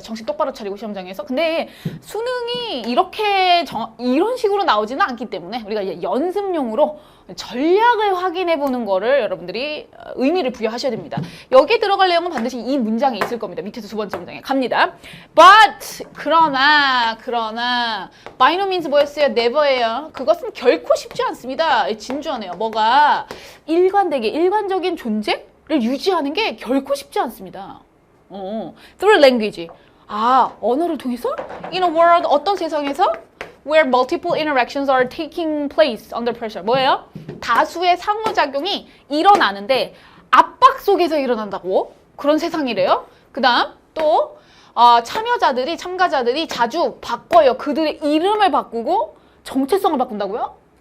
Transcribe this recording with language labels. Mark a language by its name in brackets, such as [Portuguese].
[Korean] 정신 똑바로 차리고 시험장에서. 근데 수능이 이런 식으로 나오지는 않기 때문에 우리가 연습용으로 전략을 확인해 보는 거를 여러분들이 의미를 부여하셔야 됩니다. 여기 들어갈 내용은 반드시 이 문장에 있을 겁니다. 밑에서 두 번째 문장에 갑니다. [English] But [Korean] 그러나 [English] by no means [Korean] 뭐였어요? never예요. 그것은 결코 쉽지 않습니다. 진주하네요. 뭐가 일관적인 존재를 유지하는 게 결코 쉽지 않습니다. [English] Through language. [Korean] 언어를 통해서? [English] In a world, [Korean] 어떤 세상에서? [English] Where multiple interactions are taking place under pressure. [Korean] 뭐예요? 다수의 상호작용이 일어나는데 압박 속에서 일어난다고? 그런 세상이래요. 그 다음 또 참가자들이 자주 바꿔요. 그들의 이름을 바꾸고 정체성을 바꾼다고요?